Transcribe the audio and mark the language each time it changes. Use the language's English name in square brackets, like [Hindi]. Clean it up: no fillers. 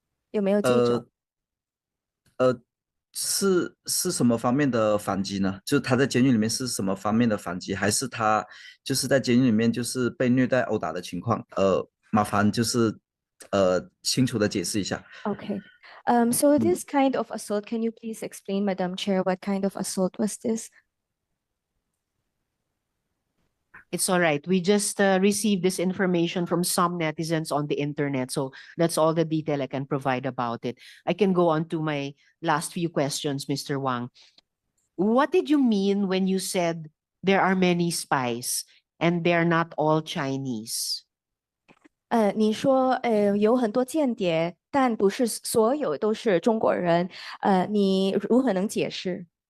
[Chinese] 有没有记者？是什么方面的反击呢？就是他在监狱里面是什么方面的反击，还是他就是在监狱里面就是被虐待殴打的情况？麻烦就是清楚的解释一下。 [English] Okay. So this kind of assault, can you please explain, Madam Chair, what kind of assault was this? It's all right. We just received this information from some netizens on the internet. So that's all the detail I can provide about it. I can go on to my last few questions, Mr. Wang. What did you mean when you said there are many spies and they're not all Chinese? [Chinese] 你说有很多间谍，但不是所有都是中国人，你如何能解释？